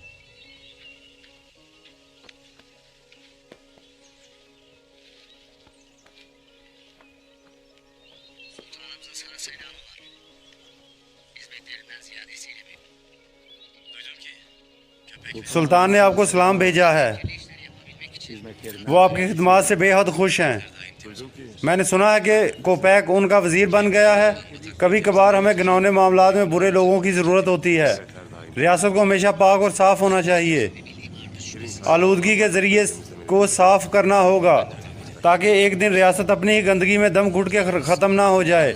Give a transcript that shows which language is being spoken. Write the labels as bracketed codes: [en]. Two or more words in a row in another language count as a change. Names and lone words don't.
[tr] Sultanımızın sana selamı var. Hizmetlerinden ziyadesiyle mi? Duydum ki köpek [ur] سلطان نے آپ کو سلام بھیجا ہے. [tr] işleri yapabilmek için [ur] وہ آپ کی خدمت سے بےحد خوش ہیں۔ میں نے سنا ہے کہ کوپیک ان کا وزیر بن گیا ہے. کبھی کبھار ہمیں گھناؤنے معاملات میں برے لوگوں کی ضرورت ہوتی ہے. ریاست کو ہمیشہ پاک اور صاف ہونا چاہیے۔ آلودگی کے ذریعے کو صاف کرنا ہوگا تاکہ ایک دن ریاست اپنی ہی گندگی میں دم گھٹ کے ختم نہ ہو جائے.